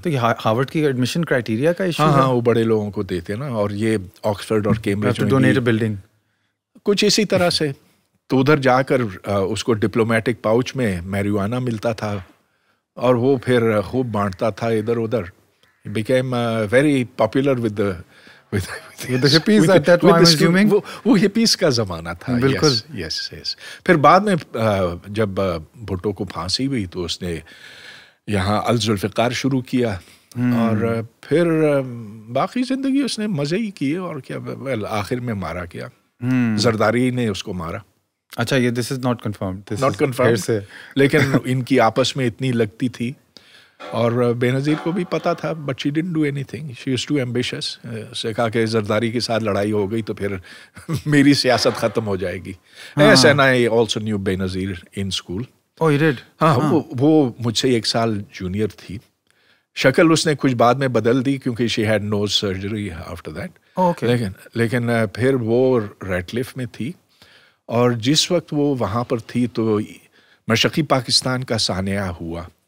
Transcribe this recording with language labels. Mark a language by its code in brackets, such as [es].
[ur] تو یہ ہارورڈ کی ایڈمیشن کرائٹیریا کا ایشو ہے. ہاں, وہ بڑے لوگوں کو دیتے نا, اور یہ آکسفورڈ اور کیمبرج [en] donate building [ur] کچھ اسی طرح سے. تو ادھر جا کر اس کو ڈپلومیٹک پاؤچ میں میریوانا ملتا تھا, اور وہ پھر خوب بانٹتا تھا ادھر ادھر. [en] became very popular with the hippies at that time, I'm assuming. [ur] وہ hippies کا زمانہ تھا. بالکل. [en] yes. [ur] پھر بعد میں جب بھٹو کو پھانسی ہوئی تو اس نے یہاں الذوالفقار شروع کیا, اور پھر باقی زندگی اس نے مزے ہی کیے, اور کیا آخر میں مارا کیا. زرداری نے اس کو مارا. اچھا, یہ [en] this is not confirmed. [ur] لیکن ان کی آپس میں اتنی لگتی تھی, اور بے نظیر کو بھی پتا تھا, [en] But she didn't do anything. She is too ambitious. [ur] اس نے کہا کہ زرداری کے ساتھ لڑائی ہو گئی تو پھر میری سیاست ختم ہو جائے گی. [en] Yes, and I also knew Benazir in school. Oh, you did? [ur] ہاں, وہ مجھ سے 1 سال جونیئر تھی. شکل اس نے کچھ بعد میں بدل دی کیونکہ [en] She had nose surgery after that. [ur] لیکن پھر وہ ریڈ کلف میں تھی اور جس وقت وہ وہاں پر تھی تو مشرقی پاکستان کا سانحہ ہوا.